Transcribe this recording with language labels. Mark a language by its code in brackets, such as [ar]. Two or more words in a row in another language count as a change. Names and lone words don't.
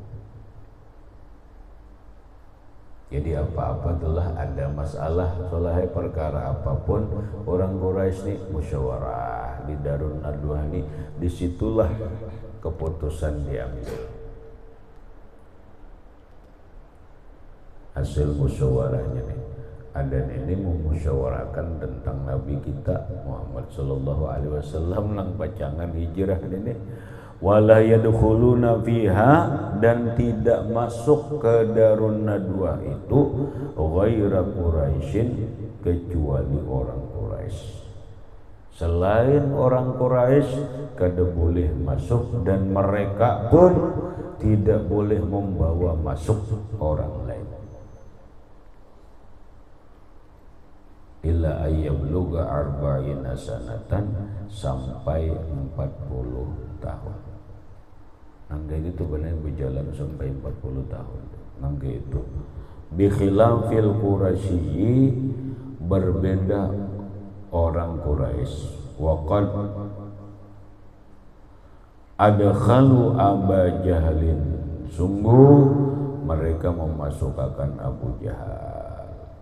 [id] Jadi apa-apa telah ada masalah soal perkara apapun, orang Quraisy ini musyawarah di Darun Nadwah ini, disitulah keputusan diambil. Hasil musyawarahnya nih, ada ini memusyawarahkan tentang Nabi kita Muhammad [ar] صلى الله عليه وسلم [id] nang pacangan hijrah ini. [ar] ولا يدخلون فيها, [id] dan tidak masuk ke Darun Nadwah itu [ar] غير قريش, [id] kecuali orang Quraisy. Selain orang Quraisy kada boleh masuk, dan mereka pun tidak boleh membawa masuk orang lain. [ar] إلا أن يبلغ أربعين سنة, [id] sampai 40 tahun. Nangga itu benar berjalan sampai 40 tahun. Nangga itu [ar] بخلاف قريش, [id] berbeda orang Quraisy. [ar] وقد أدخلوا أبا جهل, [id] sungguh mereka memasukkan Abu Jahal.